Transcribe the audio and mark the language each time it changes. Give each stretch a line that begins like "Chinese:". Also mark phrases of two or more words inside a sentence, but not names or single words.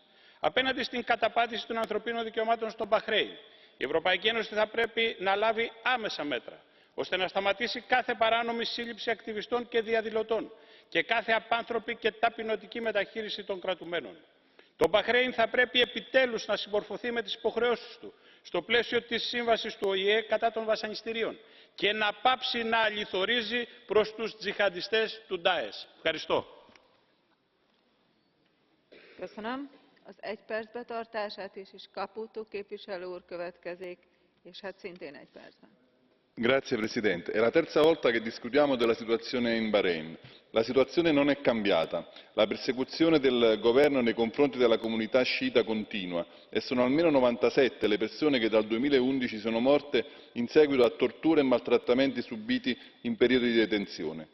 Greek: Απέναντι στην καταπάτηση των ανθρωπίνων δικαιωμάτων στο Μπαχρέιν, η Ευρωπαϊκή Ένωση θα πρέπει να λάβει άμεσα μέτρα, ώστε να σταματήσει κάθε παράνομη σύλληψη ακτιβιστών και διαδηλωτών και κάθε απάνθρωπη και ταπεινωτική μεταχείριση των κρατουμένων. Το Μπαχρέιν θα πρέπει επιτέλους να συμμορφωθεί με τις υποχρεώσεις του στο πλαίσιο της σύμβασης του ΟΗΕ κατά των βασανιστήριων και να πάψει να αληθορίζει προς τους τζιχαντιστές του Ντάες. Ευχαριστώ.
Hungarian: Köszönöm. Az 1 perc betartását is Caputo képviselő úr következik, és hát szintén 1 percben.
Italian: Grazie Presidente. È la terza volta che discutiamo della situazione in Bahrain. La situazione non è cambiata. La persecuzione del governo nei confronti della comunità sciita continua e sono almeno 97 le persone che dal 2011 sono morte in seguito a torture e maltrattamenti subiti in periodi di detenzione.